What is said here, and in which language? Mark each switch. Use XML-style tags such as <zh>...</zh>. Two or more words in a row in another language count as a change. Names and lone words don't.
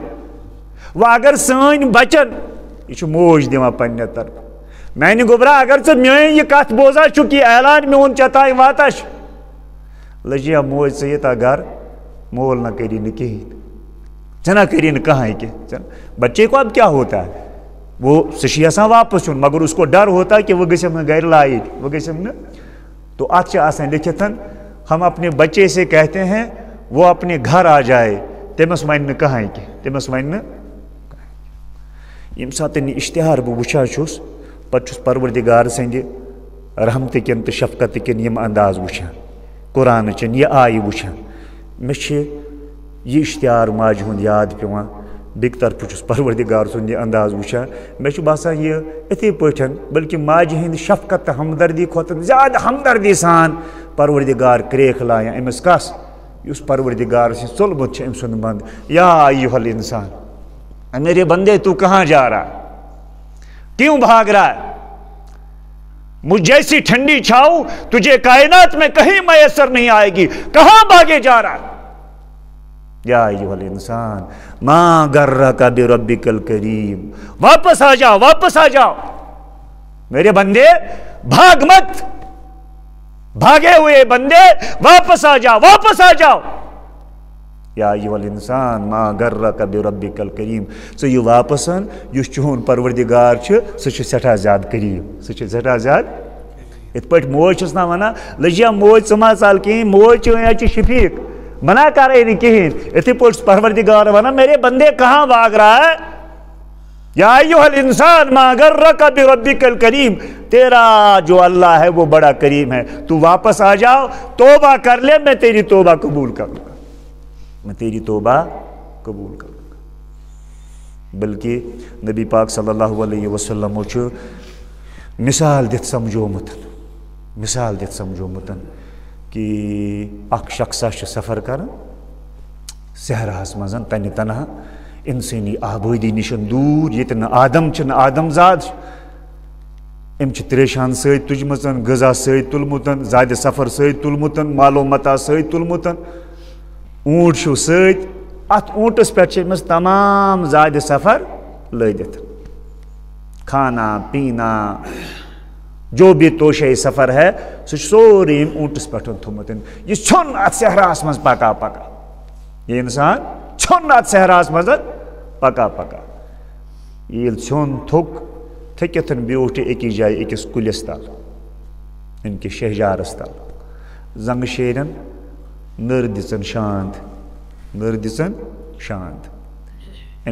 <ks>وۄنۍ اگر سٲنۍ بچن، یہ چھُ موج دِوان پننہِ طرفہٕ، میانہِ گوبرا اگر ژٕ میٲنۍ یہِ کتھ بوزان چھُکھ، یہِ اعلان میون ژےٚ تانۍ واتان چھُ، لجیا موج ژٕ ییٖتاہ گھر، مول نہ کری نہٕ کِہیٖنۍ، ژےٚ نہ کری نہٕ کٕہٲنۍ کینٛہہ.</ks> <ur>بچے کو اب کیا ہوتا ہے، وہ</ur> <ks>سُہ چھُ یژھان واپس یُن،</ks> <ur>مگر اس کو ڈر ہوتا ہے کہ وہ</ur> <ks>گژھٮ۪م نہٕ گھرِ لایِتھ،</ks> <ur>وہ</ur> <ks>گژھٮ۪م نہٕ. تو اتھ چھِ آسان لیکھِتھ،</ks> <ur>ہم اپنے بچے سے کہتے ہیں وہ اپنے گھر آ جائے،</ur> <ks>تٔمِس وَنہِ نہٕ کٕہٲنۍ کینٛہہ، تٔمِس وَنہِ نہٕ. ییٚمہِ ساتہٕ یہِ اشتہار بہٕ وٕچھان چھُس، پتہٕ چھُس پروردگار سٕنٛدِ رحمتہٕ کٮ۪ن تہٕ شفقتہٕ کٮ۪ن یِم انداز وٕچھان، قرآنٕچٮ۪ن یہِ آیہِ وٕچھان. مےٚ چھِ یہِ اشتہار ماجہِ ہُنٛد یاد پیٚوان، بیٚکہِ طرفہٕ چھُس پروردگار سُنٛد یہِ انداز وٕچھان. مےٚ چھُ باسان یہِ یِتھٕے پٲٹھۍ، بلکہِ ماجہِ ہٕنٛدِ شفقت تہٕ ہمدردی کھۄتہٕ زیادٕ ہمدردی سان پروردگار کرٛیکھ لایان أمِس کس، یُس پروردگار سے ژولمُت چھُ أمۍ سُنٛد بنٛد.</ks> <ar>یا ایُّہا الانسان،</ar> <ur>میرے بندے تو کہاں جا رہا ہے، کیوں بھاگ رہا ہے، مجھ جیسی ٹھنڈی چھاؤ تجھے کائنات میں کہیں میسر نہیں آئے گی، کہاں بھاگے جا رہا ہے.</ur> <ar>یا ایھا الانسان ما غرک بربک الکریم،</ar> <ur>واپس آ جاؤ، واپس آ جاؤ میرے بندے، بھاگ مت، بھاگے ہوئے بندے واپس آ جاؤ، واپس آ جاؤ.</ur> <ar>یا ایھا الانسان ما غرک بربک الکریم،</ar> <ks>ژٕ یہِ واپس ان، یُس چون پروردگار چھُ سُہ چھُ سٮ۪ٹھاہ زیادٕ کریم، سُہ چھُ سٮ۪ٹھاہ زیادٕ. یِتھ پٲٹھۍ موج چھس نا ونان، لجیا موج ژٕ ما ژل کِہیٖنۍ، موج چٲنۍ چھِ شفیق، منع کرے نہٕ کِہیٖنۍ. یِتھٕے پٲٹھۍ پروردگار ونان</ks> <ur>میرے بندے کہاں بھاگ رہا ہے،</ur> <ar>یا ایھا الانسان ما غرک بربک الکریم،</ar> <ur>تیرا جو اللہ ہے وہ بڑا کریم ہے، تو واپس آ جاؤ، توبہ کر لے، میں تیری توبہ قبول کر لوں گا، میں تیری توبہ قبول کروں گا.</ur> <ks>بلکہ نبی پاک</ks> <ar>صلی اللہ علیہ وسلم</ar> <ks>چھُ مثال دِتھ سمجھومُت، مثال دِتھ سمجھومُت کہ اکھ شخصا چھُ سفر کران صحراہس منٛز تنہِ تنہا، انسٲنی آبٲدی نِش دوٗر، ییٚتہِ نہٕ آدم چھِ، نہٕ آدم زاد چھِ. أمۍ چھِ تریشان سۭتۍ تُجمٕژ، غذا سۭتۍ تُلمُت، زادِ سفر سۭتۍ تُلمُت، مالو متا سۭتۍ تُلمُت، اونٹ چھُ سۭتۍ. اتھ اونٹس پٮ۪ٹھ چھِ أمِس تمام زادِ سفر لٲدِتھ،</ks> <ur>کھانا پینا جو بھی توشے سفر ہے</ur> <ks>سُہ چھُ سورُے أمۍ اونٹس پٮ۪ٹھ تھوٚمُت. یہِ ژھیوٚن اتھ صحراہس منٛز پکا پکا، یہِ انسان ژھیوٚن اتھ صحراہس منٛز پکا پکا. ییٚلہِ ژھیوٚن تھوٚک، تھٔکِتھ بیوٗٹھ یہِ أکِس جایہِ أکِس کُلِس تل، أمۍ کِس شہجارس تل، زنٛگہٕ شیرٮ۪ن، نٔر دِژن شانٛد، نٔر دِژن شانٛد.</ks>